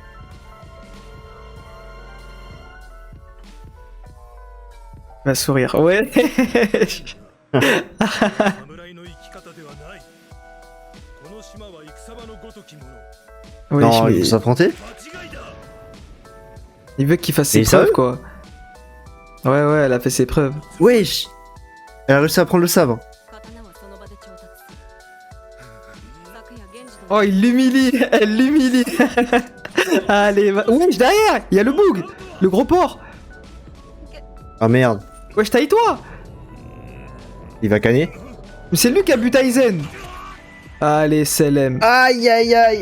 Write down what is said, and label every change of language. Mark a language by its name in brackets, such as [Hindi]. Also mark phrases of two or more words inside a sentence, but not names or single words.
[French] Va sourire. Ouais. [Japanese] 侍の生き方ではない。この島は戦場のごときもの。 [French] Wesh, Non, mais il veut s'affronter? [Japanese] 間違いだ。 [French] il veut qu'il fasse ses Et preuves, sérieux quoi. Ouais, ouais, elle a fait ses preuves. Wesh. Elle a réussi à prendre le sabre. [Japanese] 刀はその場で調達する昨夜源氏の [French] Oh, il l'humilie. Elle l'humilie. Allez, va. Wesh, derrière. Il y a le boug. Le gros porc. Ah merde. Wesh, taille-toi. Il va canner. Mais c'est lui qui a buté Aizen. Allez, Selem. Aïe aïe aïe.